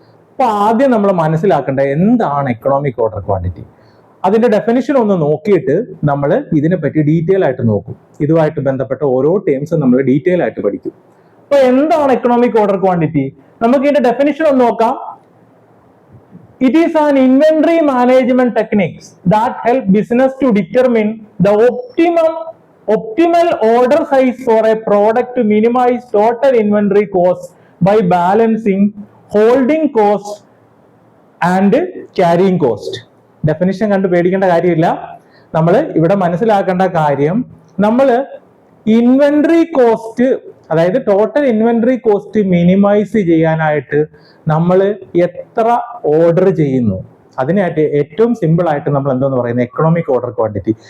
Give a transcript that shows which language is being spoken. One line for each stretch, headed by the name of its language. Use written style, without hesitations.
Malayalam: അപ്പൊ ആദ്യം നമ്മൾ മനസ്സിലാക്കേണ്ടത് എന്താണ് എക്കണോമിക് ഓർഡർ ക്വാണ്ടിറ്റി. അതിന്റെ ഡെഫിനിഷൻ ഒന്ന് നോക്കിയിട്ട് നമ്മൾ ഇതിനെപ്പറ്റി ഡീറ്റെയിൽ ആയിട്ട് നോക്കും. ഇതുമായിട്ട് ബന്ധപ്പെട്ട ഓരോ ടേംസും നമ്മൾ ഡീറ്റെയിൽ ആയിട്ട് പഠിക്കും. അപ്പൊ എന്താണ് എക്കണോമിക് ഓർഡർ ക്വാണ്ടിറ്റി? നമുക്ക് ഇതിന്റെ ഡെഫിനിഷൻ ഒന്ന് നോക്കാം.
English: It is an inventory management techniques that help business to determine the optimal order size for a product to minimize total inventory cost by balancing holding cost and carrying cost.
Malayalam: Definition കണ്ടു പേടിക്കേണ്ട കാര്യമില്ല. നമ്മൾ ഇവിടെ മനസ്സിലാക്കേണ്ട കാര്യം, നമ്മൾ inventory cost, അതായത് total inventory cost minimise ചെയ്യാനായിട്ട് നമ്മൾ എത്ര ഓർഡർ ചെയ്യുന്നു, അതിനായിട്ട് ഏറ്റവും സിമ്പിൾ ആയിട്ട് നമ്മൾ എന്താന്ന് പറയുന്നത് എക്കണോമിക് ഓർഡർ ക്വാണ്ടിറ്റി.